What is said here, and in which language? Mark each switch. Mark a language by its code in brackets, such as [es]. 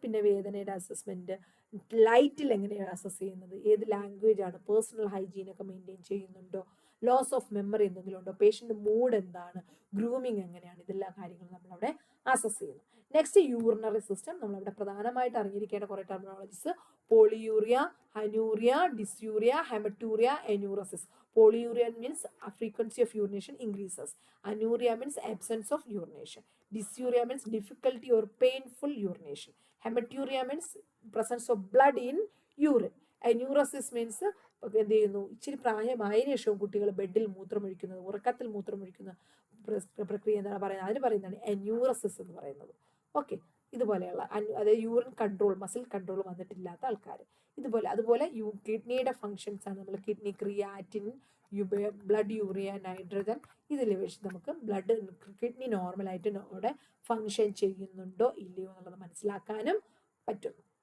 [ml] പിന്നെ വേദനയുടെ അസസ്മെൻറ്റ്, ലൈറ്റിൽ എങ്ങനെയാണ് അസസ് ചെയ്യുന്നത്, ഏത് ലാംഗ്വേജ് ആണ്, പേഴ്സണൽ ഹൈജീനൊക്കെ മെയിൻറ്റെയിൻ ചെയ്യുന്നുണ്ടോ, ലോസ് ഓഫ് മെമ്മറി എന്തെങ്കിലും ഉണ്ടോ, പേഷ്യൻ്റ് മൂഡ് എന്താണ്, ഗ്രൂമിങ് എങ്ങനെയാണ്, ഇതെല്ലാ കാര്യങ്ങളും നമ്മളവിടെ അസസ് ചെയ്യുന്നു. Next urinary system. നമ്മളവിടെ പ്രധാനമായിട്ട് അറിഞ്ഞിരിക്കേണ്ട കുറേ terminologies: polyurea, ഹനൂറിയ, ഡിസ്യൂറിയ, haematuria, enuresis. [en] Polyuria means frequency of urination increases. Anuria means absence of urination. Dysuria means difficulty or painful urination. Hematuria means presence of blood in urine. Enuresis means [ml] എന്ത് ചെയ്യുന്നു, ഇച്ചിരി പ്രായമായതിനു ശേഷവും കുട്ടികൾ ബെഡിൽ മൂത്രമൊഴിക്കുന്നത്, ഉറക്കത്തിൽ മൂത്രമൊഴിക്കുന്ന പ്രക്രിയ എന്താണ് പറയുന്നത്, അതിന് പറയുന്നതാണ് എന്യൂറസിസ് എന്ന് പറയുന്നത്. ഓക്കെ, ഇതുപോലെയുള്ള അതായത് യൂറിൻ കൺട്രോൾ, മസിൽ കൺട്രോൾ വന്നിട്ടില്ലാത്ത ആൾക്കാർ. അതുപോലെ കിഡ്നിയുടെ ഫങ്ഷൻസ് ആണ് നമ്മൾ kidney, creatine, blood urea, nitrogen, ഇതിൽ വെച്ച് നമുക്ക് കിഡ്നി നോർമലായിട്ട് അവിടെ ഫങ്ഷൻ ചെയ്യുന്നുണ്ടോ ഇല്ലയോ എന്നുള്ളത് മനസ്സിലാക്കാനും പറ്റും.